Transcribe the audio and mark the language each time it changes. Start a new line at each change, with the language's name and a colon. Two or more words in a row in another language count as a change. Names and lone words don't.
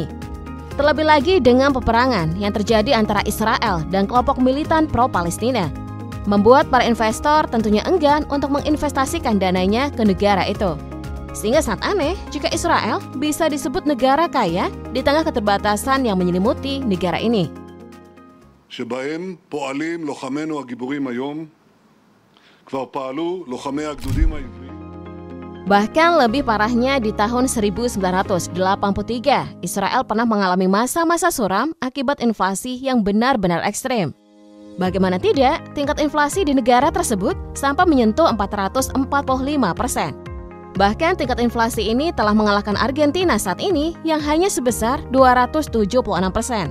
Indonesian: Terlebih lagi dengan peperangan yang terjadi antara Israel dan kelompok militan pro-Palestina, membuat para investor tentunya enggan untuk menginvestasikan dananya ke negara itu. Sehingga sangat aneh jika Israel bisa disebut negara kaya di tengah keterbatasan yang menyelimuti negara ini.
Hebrew: שבהם פועלים לוחמינו הגיבורים היום, כבר פעלו לוחמי הגדודים העבריים.
Indonesian: Bahkan lebih parahnya di tahun 1983, Israel pernah mengalami masa-masa suram akibat inflasi yang benar-benar ekstrem. Bagaimana tidak, tingkat inflasi di negara tersebut sampai menyentuh 445%. Bahkan tingkat inflasi ini telah mengalahkan Argentina saat ini yang hanya sebesar 276%.